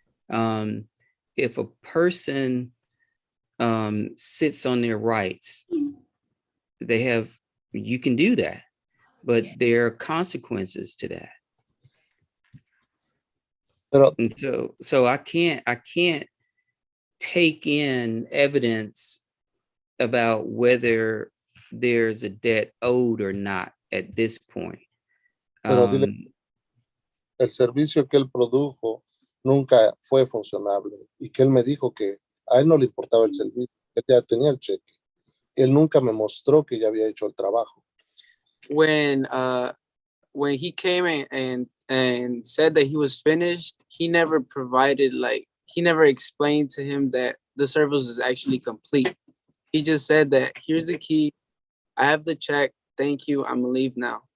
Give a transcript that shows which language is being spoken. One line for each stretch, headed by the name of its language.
English: If a person sits on their rights, you can do that, but there are consequences to that. And so I can't take in evidence about whether there's a debt owed or not at this point.
Spanish: Pero dile, el servicio que él produjo nunca fue funcionable y que él me dijo que a él no le importaba el servicio, que ya tenía el cheque. Él nunca me mostró que ya había hecho el trabajo.
English: When he came and said that he was finished, he never provided, like, he never explained to him that the service was actually complete. He just said that, here's the key, I have the check, thank you, I'm gonna leave now.